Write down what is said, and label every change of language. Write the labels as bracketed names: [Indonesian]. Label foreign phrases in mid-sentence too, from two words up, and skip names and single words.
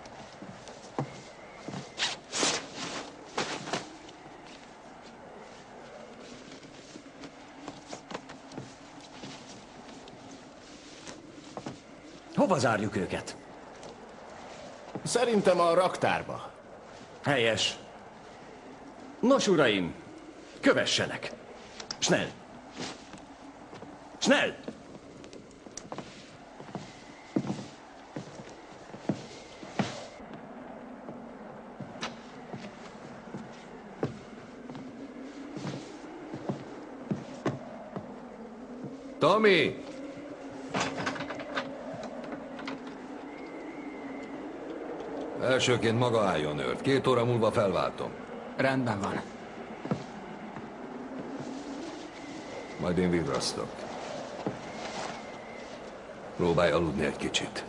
[Hungarian] Hova zárjuk őket? Szerintem a raktárba. Helyes. Nos, uraim, kövessenek. Schnell! Schnell! Tommy! Elsőként maga álljon őrt. 2 óra múlva felváltom. Rendben van. Majd én virrasztok. Próbálj aludni egy kicsit.